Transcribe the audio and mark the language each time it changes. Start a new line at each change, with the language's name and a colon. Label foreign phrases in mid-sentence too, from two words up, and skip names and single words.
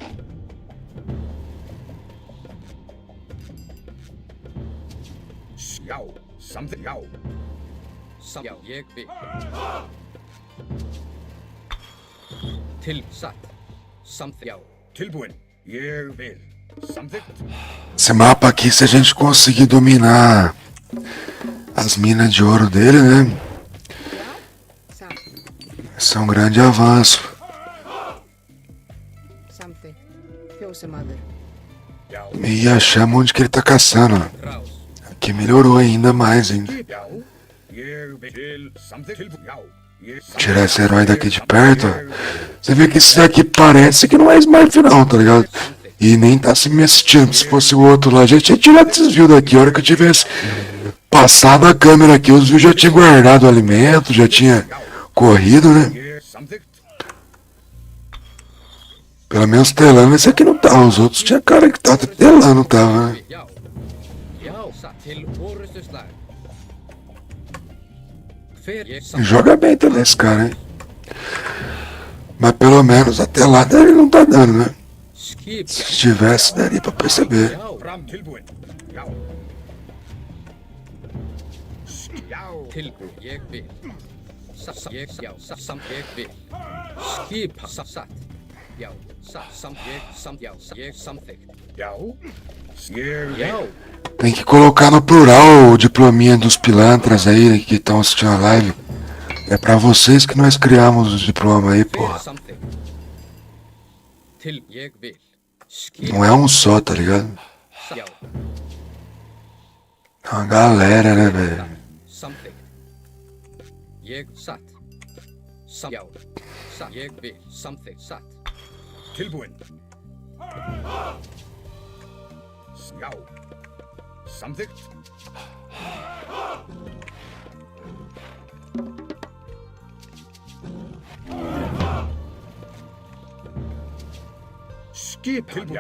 Icelandic: Já. Samþykkt. Já. Já, ég vil. Til, satt. Samþykkt. Já. Tilbúin. Ég vil. Samþykkt.
Portuguese: Esse mapa aqui, se a gente conseguir dominar as minas de ouro dele, né?
Icelandic: Satt.
Portuguese: Esse é um grande avanço.
Icelandic: Samþykkt. Fjósamaður. Já.
Portuguese: E achamos onde que ele tá caçando, ó.
Icelandic: Rás.
Portuguese: Aqui melhorou ainda mais, ainda.
Icelandic: Já. Ég vil. Til samþykkt. Tilbúin. Já. Ég
Portuguese: Tirar esse herói daqui de perto, ó. Você vê que esse daqui parece que não é Smurf não, tá ligado? E nem tá se me assistindo. Se fosse o outro lá, já tinha tirado esses views daqui. A hora que eu tivesse passado a câmera aqui, os views já tinha guardado o alimento, já tinha corrido, né?
Icelandic: Ég samþykkt.
Portuguese: Pelo menos telando, esse aqui não tá. Os outros tinha cara que tava telando, tava, né?
Icelandic: Já. Já, satt. Til orustuslag. Hver ég samþykkt.
Portuguese: Joga bem também esse cara, hein? Mas pelo menos a telada ele não tá dando, né?
Icelandic: Skip.
Portuguese: Se tivesse, daria pra perceber.
Icelandic: Já. Fram. Tilbúin. Já. Já. Tilbúin. Ég vil. Satt. Ég, já, satt. Ég vil. Skipan. Satt. Já, satt. Já, ég samþykkt. Já. Ég vil. Já.
Portuguese: Tem que colocar no plural o diplominha dos pilantras aí que estão assistindo a live. É pra vocês que nós criamos os diplomas aí,
Icelandic: Hver
Portuguese: porra.
Icelandic: samþykkt. Til, ég vil. Skipan.
Portuguese: Não é um só, tá ligado?
Icelandic: Já.
Portuguese: É uma galera, né, velho?
Icelandic: Samþykkt. Ég satt. Já. Satt. Ég vil. Samþykkt. Satt. Tilbúin. Já. Samþykkt. Skipan. Já.